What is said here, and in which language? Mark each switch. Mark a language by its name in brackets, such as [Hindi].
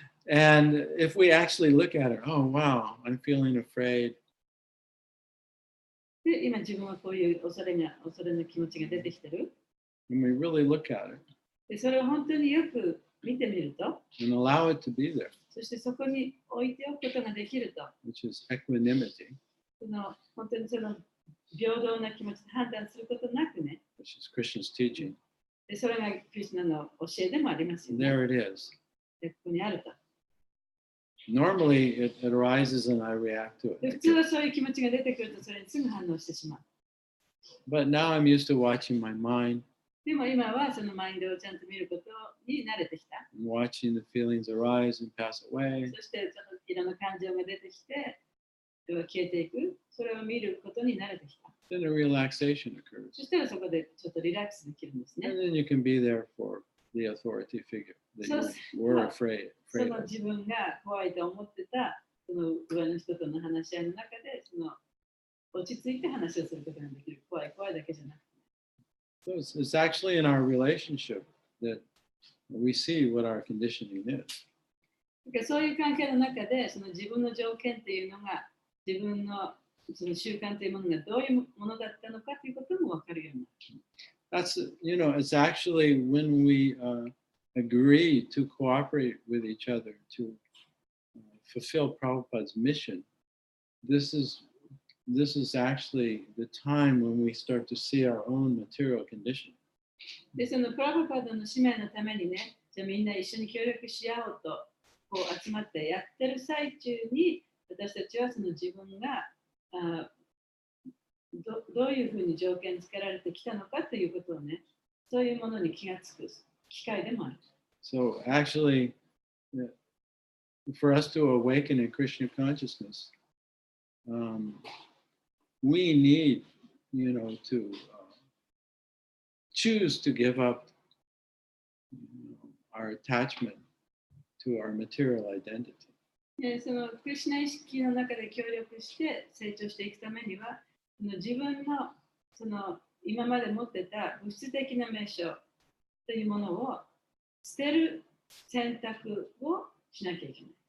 [English] And if we actually look at it, oh wow, I'm feeling afraid. [Japanese] で、今自分はこういう恐れの気持ちが出てきてる。 [English] When we really look at it [Japanese] で、それを本当によく見てみると、 [English] and allow it to be there, [Japanese] そしてそこに置いておくことができると、 [English] which is equanimity, [Japanese] 本当にその平等な気持ちで判断することなくね、 [English] which is Krishna's teaching. [Japanese] でそれがクリスナの教えでもありますよね。 [English] There it is. [Japanese] でここにあると。 [English] Normally it arises and I react to [Japanese] で [English] it. [Japanese] 普通はそういう気持ちが出てくるとそれにすぐ反応してしまう。 [English] But now I'm used to watching my mind [Japanese] でも今はそのマインドをちゃんと見ることに慣れてきた。 [English] and watching the feelings arise and pass away. [Japanese] そしてそのいろんな感情が出てきて、それは消えていく。それを見ることに慣れてきた。 [English] Then a relaxation occurs. [Japanese] そしたらそこでちょっとリラックスできるんですね。 [English] And then you can be there for the authority figure that you were afraid [Japanese] そ [English] of. [Japanese] の自分が怖いと思ってたその上の人との話し合いの中でその落ち着いて話をすることができる。怖いだけじゃなくて。 [English] So it's actually in our relationship that we see what our conditioning is. [Japanese] だからそういう関係の中でその自分の条件というのが自分のその習慣というものがどういうものだったのかということも分かるようになる。 [English] That's, it's actually when we agree to cooperate with each other to fulfill Prabhupada's mission. This is actually the time when we start to see our own material condition. [Japanese] で、そのプラブパダの使命のためにね、じゃあみんな一緒に協力し合おうとこう集まってやってる最中に私たちはその自分がどういうふうに条件付けられてきたのかということをね、そういうものに気がつく機会でもある。 [English] So actually, for us to awaken in Krishna consciousness, we need, to choose to give up our attachment to our material identity. [Japanese] でそのクリシュナ意識の中で協力して成長していくためには、その自分のその今まで持ってた物質的な名称というものを捨てる選択をしなきゃいけない。